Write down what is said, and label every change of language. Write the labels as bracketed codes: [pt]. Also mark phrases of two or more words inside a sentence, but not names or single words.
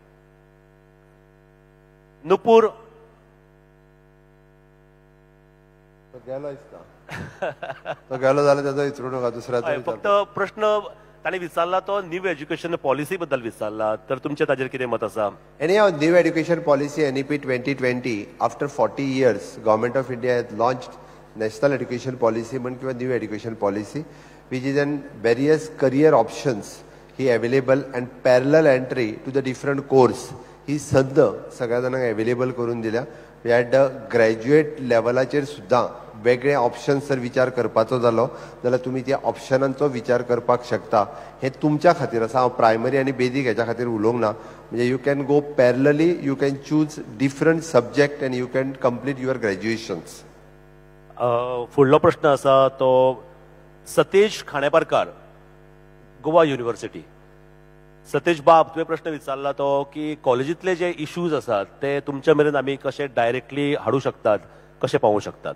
[kok] नुपूर गेलो दिसता. तो गेलो जाल्यार तेजो विचारू नका, दुसऱ्याचो फक्त प्रश्न ताणें विचारला तो [en] new education policy [kok] बद्दल विचारला. तर तुमचें ताजेर कितें मत आसा? [en] Anyhow, new education policy NEP 2020, after 40 years, Government of India has launched National Education Policy किंवा New Education Policy, which is in various career options ही available and parallel entry to the different course [kok] ही संद सगळ्या जाणांक अवेलेबल करून दिल्या. [en] we had [kok] ग्रॅज्युएट लेवलाचेर सुद्दां वेगळे ऑप्शन्स जर विचार करपाचो जालो जाल्यार तुमी त्या ऑप्शनांचो विचार करपाक शकता. हे तुमच्या खातीर आसा. हांव प्रायमरी आनी बेजीक हेच्या खातीर उलोवंक ना. [en] म्हणजे you can go parallelly, you can choose different subject and you can complete your graduations. [kok] फुडलो प्रश्न आसा तो सतेज खांडेपारकार, गोवा युनिव्हर्सिटी. सतेज बाब, तुवें प्रश्न विचारला तो की कॉलेजींतले जे इश्यूज आसात ते तुमच्या मेरेन आमी कशे डायरेक्टली हाडू शकतात, कशे पावोवंक शकतात?